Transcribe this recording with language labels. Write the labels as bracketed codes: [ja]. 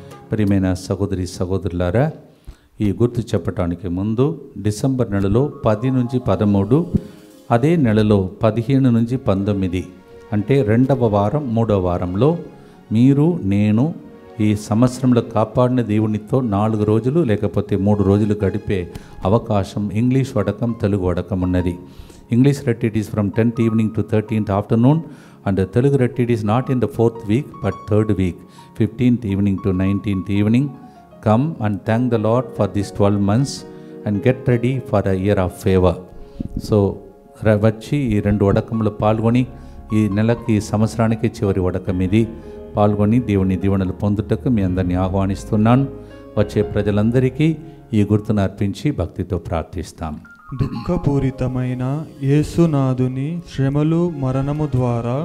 [te] ప్రియమైన సహోదరి సహోదరులారా, ఈ గుర్తు చెప్పటానికి ముందు డిసెంబర్ నెలలో 10 నుంచి 13, అదే నెలలో 15 నుంచి 19 అంటే 2వ వారం 3వ వారంలో మీరు నేను ఈ సంవత్సరంలో కాపాడిన దేవునితో 4 రోజులు లేకపోతే 3 రోజులు గడిపే అవకాశం ఇంగ్లీష్ వడకం తెలుగు వడకం ఉన్నది. [en] English retreat is from 10th evening to 13th afternoon And the Telugu retreat is not in the 4th week but 3rd week, 15th evening to 19th evening. Come and thank the Lord for these 12 months and get ready for a year of favor. [te] So వచ్చి ఈ 2 వడకములు పాల్గొని ఈ నెలకి ఈ సంవత్సరానికి చివరి వడకం ఇది పాల్గొని దేవుని దీవెనలు పొందుటకు మీ అందరినీ ఆహ్వానిస్తున్నాను. వచ్చే ప్రజలందరికీ ఈ గుర్తును అర్పించి భక్తితో ప్రార్థిస్తాం. దుఃఖపూరితమైన యేసునాథుని శ్రమలు మరణము ద్వారా